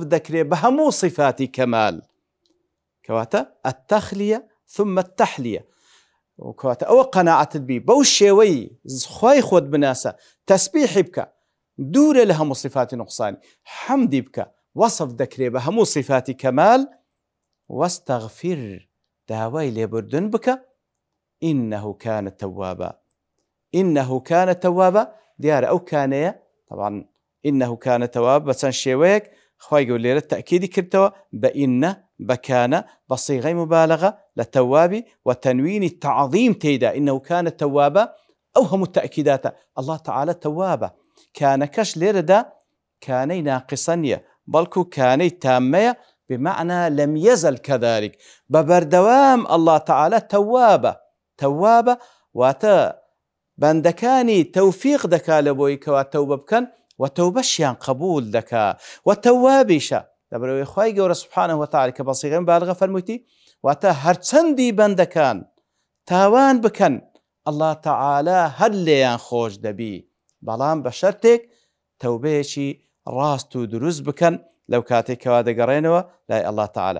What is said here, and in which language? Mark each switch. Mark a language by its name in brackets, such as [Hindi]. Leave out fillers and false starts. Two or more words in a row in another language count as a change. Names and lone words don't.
[Central Kurdish] دەکرێت بە هەموو صفاتی کەمال کەواتە [Arabic] التەخلیە ثم التەحلیە [Central Kurdish] کەواتە ئەوە قەناعەتت بی بەو شێوەی خوای خۆت بناسە تەسبیحی بکە دوورە لە هەموو صفاتی نوقسانی حەمدی بکە وەصف دەکرێت بە هەموو صفاتی کەمال واستغفر داوای لێبوردن بکە إنه [Arabic] كان توابا [Central Kurdish] دیارە ئەو کانەیە طبعا [Arabic] إنه كان توابا [Central Kurdish] بەچەند شێوەیەک خوای گەورە لێرە تەئکیدی کردەوە بە ئینە بەکانە بە صیغەی مبالغە لە تەوابی و تەنوینی تعظیم تێیدا [Arabic] إنه كان توابا [Central Kurdish] ئەو هەموو تەئکیداتە [Arabic] الله تعالى [Central Kurdish] توابە. کانەکەش لێرەدا کانەی ناقصە نیە بەڵکو کانەی تامەیە [Arabic] بمعنى لم يزل كذلك [Central Kurdish] ببردوام [Arabic] الله تعالى توابة [Central Kurdish] واتە بەندەکانی تەوفیق دەکا لەبۆی کەوا تەوبە بکەن و تەوبەشیان قبول دەکا و تەوابیشە لەبەرەوەی خوای گەورە [Arabic] سبحانه وتعالى [Central Kurdish] کە بە صیغەی مبالغە فەرموویتی واتە هەرچەندی بەندەکان تاوان بکەن [Arabic] الله تعالى [Central Kurdish] هەر لێیان خۆش دەبی بەڵام بە شەرتێک تەوبەیەکی ڕاست و دروست بکەن لەو کاتێکەوە دەگەڕێنەوە لای [Arabic] الله تعالى.